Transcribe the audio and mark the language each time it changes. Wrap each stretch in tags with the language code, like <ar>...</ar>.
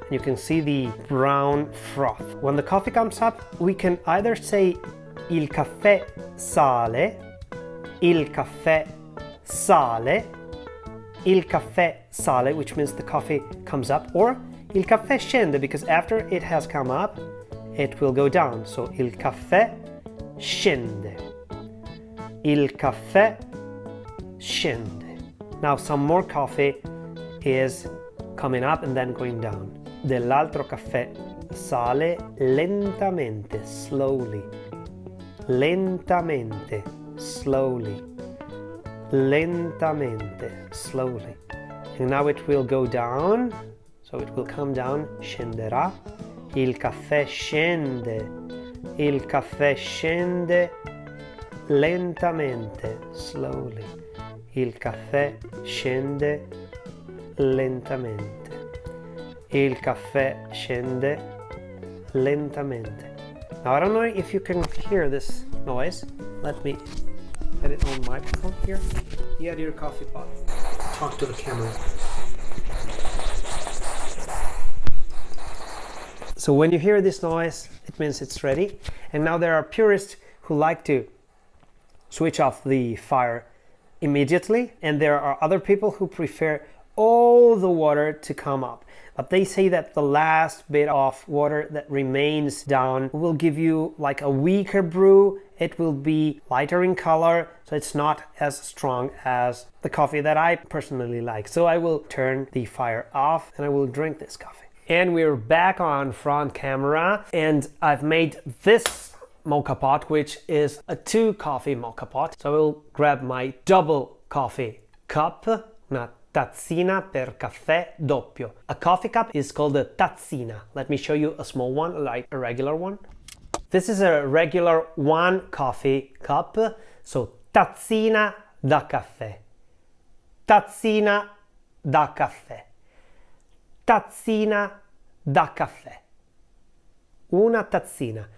<en>You can see the brown froth. When the coffee comes up, we can either say</en> <it>il caffè sale, il caffè sale,</it> <en>il caffè sale, which means the coffee comes up, or</en> <it>il caffè scende,</it> <en>because after it has come up, it will go down.</en> <it>So il caffè scende. Il caffè scende.</it> <en>Now some more coffee is coming up and then going down.</en> <it>Dell'altro caffè sale lentamente, slowly. Lentamente, slowly. Lentamente, slowly.</it> <en>And now it will go down. So it will come down, scenderà.</en> <it>Il caffè scende, il caffè scende lentamente, slowly. Il caffè scende lentamente. Il caffè scende lentamente.</it> <en>Now I don't know if you can hear this noise. Let me get it on microphone here. You had your coffee pot. Talk to the camera. So when you hear this noise, it means it's ready. And now there are purists who like to switch off the fire immediately. And there are other people who prefer all the water to come up. But they say that the last bit of water that remains down will give you like a weaker brew. It will be lighter in color, so it's not as strong as the coffee that I personally like. So I will turn the fire off and I will drink this coffee. And we're back on front camera, and I've made this Moka pot, which is a 2 coffee Moka pot. So I will grab my double coffee cup,</en> <it>una tazzina per caffè doppio.</it> <en>A coffee cup is called a tazzina. Let me show you a small one, like a regular one. This is a regular 1 coffee cup, so</en> <it>tazzina da caffè. Tazzina da caffè. Tazzina da caffè. Una tazzina.</it>